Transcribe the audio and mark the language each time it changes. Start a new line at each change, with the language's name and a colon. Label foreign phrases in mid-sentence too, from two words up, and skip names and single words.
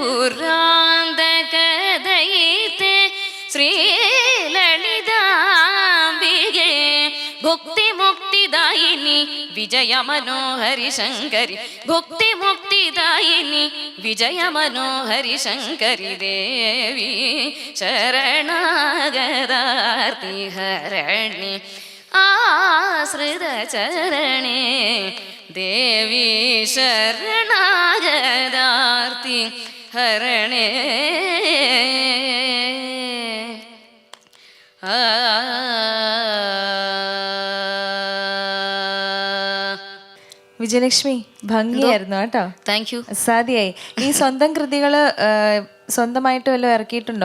Sanskrit: ಪುರಾಂತಕದಯಿತೆ ಶ್ರೀಲಲಿತಾಂಬಿಗೆ ಭುಕ್ತಿ ಮುಕ್ತಿದಾಯಿನಿ ವಿಜಯ ಮನೋಹರಿ ಶಂಕರಿ ಭುಕ್ತಿ ಮುಕ್ತಿದಾಯಿನಿ ವಿಜಯ ಮನೋಹರಿ ಶಂಕರಿ ದೇವಿ ಶರಣಾಗದಾರ್ತಿ ಹರಣಿ ಆಶ್ರಿತ ಚರಣೆ ದೇವಿ ಶರಣಾಗದಾರ್ತಿ ಹರಣೆ
Malayalam: വിജയലക്ഷ്മി ഭംഗിയായിരുന്നു കേട്ടോ.
English: thank you.
Malayalam: സാധ്യയായി. ഈ സ്വന്തം കൃതികള് സ്വന്തമായിട്ട് വല്ലതും ഇറക്കിയിട്ടുണ്ടോ?